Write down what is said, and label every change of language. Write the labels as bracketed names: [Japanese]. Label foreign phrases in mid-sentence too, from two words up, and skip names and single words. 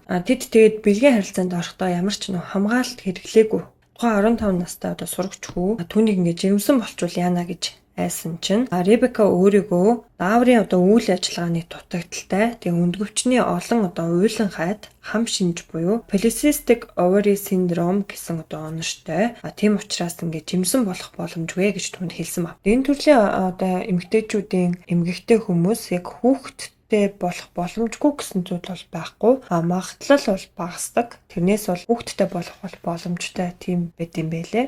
[Mongolian] Тэд тэгээд бэлгийн харилцаанд орохдоо ямар ч хамгаалалт хэрэглээгүй. Тухайн 15 настай сурагч хүү түүнийг жирэмсэн болчвол яана гэж айсан чинь Ребека өөрийгөө дааврын үйл ажиллагааны дутагдaltaй тэгээ өндгөвчний олон уйлан хайд хам шинж буюу [English] polycystic ovary syndrome [Mongolian] гэсэн оноштой. Тийм учраас жимсэн болох боломжгүй гэж түүнд хэлсэн баг. Энэ төрлийн эмэгтэйчүүдийн эмгэгтэй хүмүүс яг хүүхэдтэй болох боломжгүй гэсэн зүйл бол байхгүй. Магадлал бол багасдаг. Тэрнээс бол хүүхэдтэй болох боломжтой тийм байт юм байлээ.